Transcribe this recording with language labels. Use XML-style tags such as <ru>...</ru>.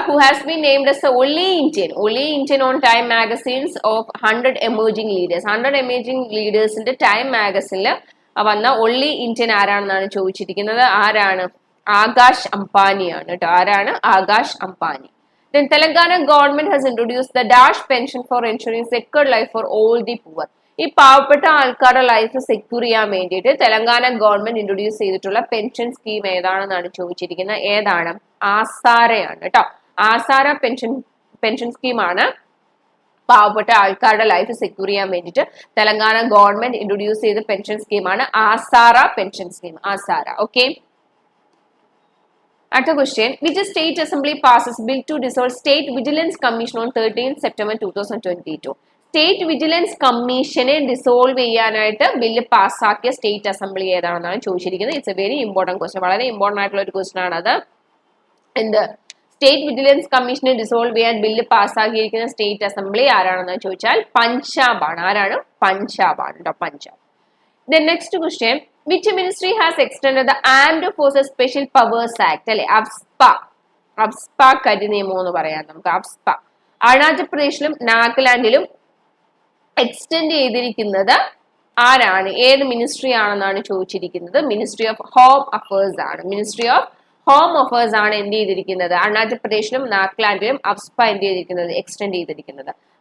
<en>Who has been named as the only Indian on Time magazines of 100 emerging leaders.</en> <ml>100 emerging leadersന്റെ time മാഗസിനിൽ വന്ന only Indian ആരാണെന്നാണ് ചോദിച്ചിരിക്കുന്നത്. ആരാണ്? ആകാശ് അംബാനിയാണ് കേട്ടോ. ആരാണ്? Akash Ambani.</ml> <en>Then Telangana government has introduced the Dash pension for ensuring secured life for all the poor.</en> <ml>ഈ പാവപ്പെട്ട ആൾക്കാരുടെ life secure ചെയ്യാൻ വേണ്ടിയിട്ട് തെലങ്കാന ഗവൺമെന്റ് ഇൻട്രൊഡ്യൂസ് ചെയ്തിട്ടുള്ള പെൻഷൻ സ്കീം ഏതാണെന്നാണ് ചോദിച്ചിരിക്കുന്നത്. ഏതാണ്? ആസാരയാണ് കേട്ടോ. ആസാര പെൻഷൻ സ്കീമാണ് പാവപ്പെട്ട ആൾക്കാരുടെ ലൈഫ് സെക്യൂർ ചെയ്യാൻ വേണ്ടിയിട്ട് തെലങ്കാന ഗവൺമെന്റ് ഇൻട്രൊഡ്യൂസ് ചെയ്ത പെൻഷൻ സ്കീമാണ് ആസാര പെൻഷൻ സ്കീം. ആസാര. ഓക്കെ, അടുത്ത question.</ml> <en>Which state assembly passes bill to dissolve state vigilance commission on 13th September 2022?</en> <ml>State vigilance കമ്മീഷനെ ഡിസോൾവ് ചെയ്യാനായിട്ട് ബില്ല് പാസ്സാക്കിയ സ്റ്റേറ്റ് അസംബ്ലി ഏതാണെന്നാണ് ചോദിച്ചിരിക്കുന്നത്.</ml> <en>It's a very important question.</en> <ml>വളരെ important ആയിട്ടുള്ള ഒരു ക്വസ്റ്റ്യൻ ആണ് അത്. എന്ത്? സ്റ്റേറ്റ് വിജിലൻസ് കമ്മീഷനെ ഡിസോൾവ് ചെയ്യാൻ ബില്ല് പാസ്സാക്കിയിരിക്കുന്ന സ്റ്റേറ്റ് അസംബ്ലി ആരാണെന്ന് ചോദിച്ചാൽ പഞ്ചാബ് ആണ്. ആരാണ്? പഞ്ചാബ് ആണ് കേട്ടോ. Punjab.</ml> <en>The next question. Which ministry has extended the Armed Forces Special Powers Act?</en> <ml>അല്ലെ, അഫ്സ്പ. അഫ്സ്പ കരി നിയമം എന്ന് പറയാം നമുക്ക്. അഫ്സ്പ അരുണാചൽ പ്രദേശിലും നാഗാലാൻഡിലും എക്സ്റ്റെൻഡ് ചെയ്തിരിക്കുന്നത് ആരാണ്? ഏത് മിനിസ്ട്രി ആണെന്നാണ് ചോദിച്ചിരിക്കുന്നത്. മിനിസ്ട്രി ഓഫ് ഹോം അഫയേഴ്സ് ആണ്. മിനിസ്ട്രി ഓഫ് ഹോം അഫയേഴ്സ് ആണ് എന്ത് ചെയ്തിരിക്കുന്നത്? അരുണാചൽ പ്രദേശിലും നാഗാലാൻഡിലും അഫ്സ്പ എന്ത് ചെയ്തിരിക്കുന്നത്? എക്സ്റ്റെൻഡ് ചെയ്തിരിക്കുന്നത്.</ml>